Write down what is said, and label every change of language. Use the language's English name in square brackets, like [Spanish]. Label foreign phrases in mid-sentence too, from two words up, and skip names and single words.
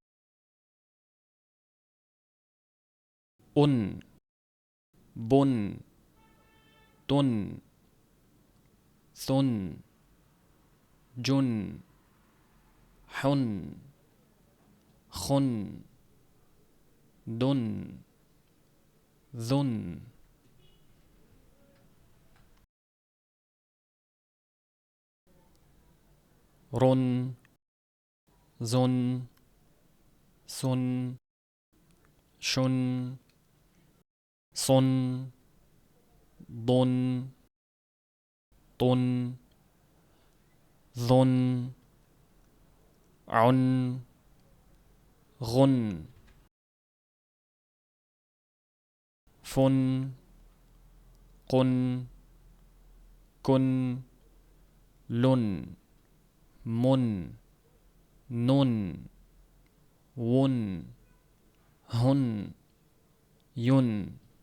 [Arabic] أٌ بٌ تٌ ثٌ جٌ حٌ خٌ دٌ ذٌ. رٌ زٌ, سٌ شٌ, صٌ ضٌ طٌ, ظٌ عٌ غٌ فٌ قٌ كٌ لٌ مٌ, نٌ وٌ هٌ, yun.